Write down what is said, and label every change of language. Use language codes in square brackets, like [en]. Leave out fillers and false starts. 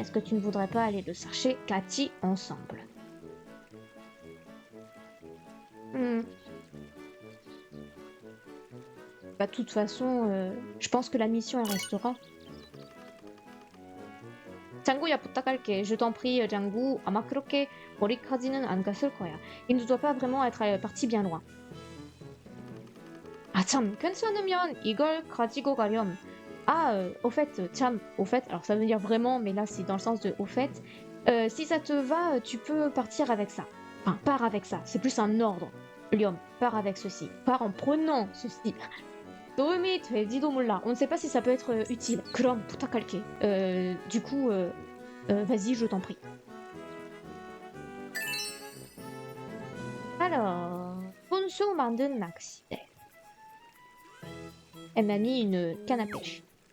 [fr] Est-ce que tu ne voudrais pas aller le chercher? 같이, ensemble. Bah, de toute façon, je pense que la mission elle restera. [ko] 장구야 부탁할게. [fr] Je t'en prie, 장구. [ko] 아마 그렇게 머리까지는 안 갔을 거야. [fr] Il ne doit pas vraiment être parti bien loin. [ko] 아 참, 괜찮으면 이걸 가지고 가렴. [fr] Ah, au fait, alors ça veut dire vraiment, mais là c'est dans le sens de au fait. Si ça te va, tu peux partir avec ça. Enfin, pars avec ça. C'est plus un ordre. Liom, pars avec ceci. Pars en prenant ceci. [ko] 도움이 될지도 몰라. [fr] On ne sait pas si ça peut être utile. [ko] 그럼 부탁할게. [fr] Du coup, vas-y, je t'en prie. [ko] Alors, 손수 만든 낚싯대. [fr] Elle m'a mis une canne à pêche.